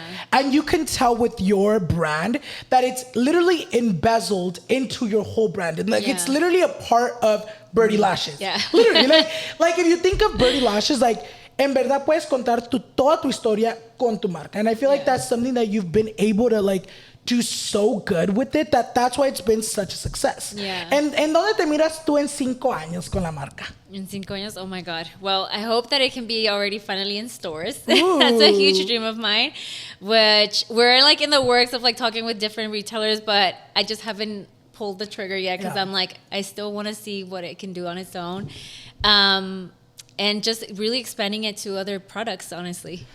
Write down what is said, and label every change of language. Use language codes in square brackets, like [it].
[en] And you can tell with your brand that it's literally embezzled into your whole brand. And it's literally a part of Birdy Lashes. Yeah. Literally. like if you think of Birdy Lashes, like [es] en verdad puedes contar toda tu historia con tu marca. [en] And I feel like that's something that you've been able to do so good with it that's why it's been such a success. Yeah. And [es] ¿dónde te miras tú en 5 años con la marca? [en] In 5 [es] años, [en] oh my God. Well, I hope that it can be already finally in stores. That's a huge dream of mine, which we're like in the works of like talking with different retailers, but I just haven't pulled the trigger yet because I'm like, I still want to see what it can do on its own. And just really expanding it to other products, honestly.